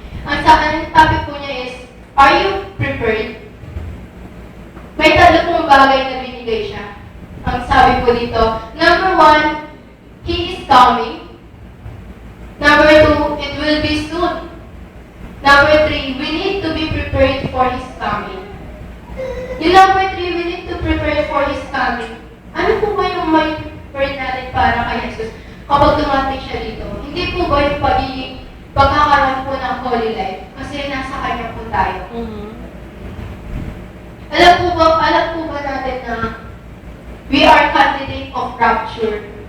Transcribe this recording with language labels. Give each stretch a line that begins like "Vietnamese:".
Filipino: Ang topic po niya
English: is, are you prepared?
Filipino: May tatlo pong bagay na binigay siya. Ang sabi po dito,
English: number 1, He is coming. Number 2, it will be soon. Number 3, we need to be prepared for His coming. Yung number 3, we need to prepare for His coming.
Filipino: Ano po ba yung may prepare natin para kay Jesus kapag dumating siya dito? Hindi po ba yung pagkakaroon po ng holy life? Kasi nasa Kanya po tayo. Alam po ba natin na
English: we are candidate of rapture?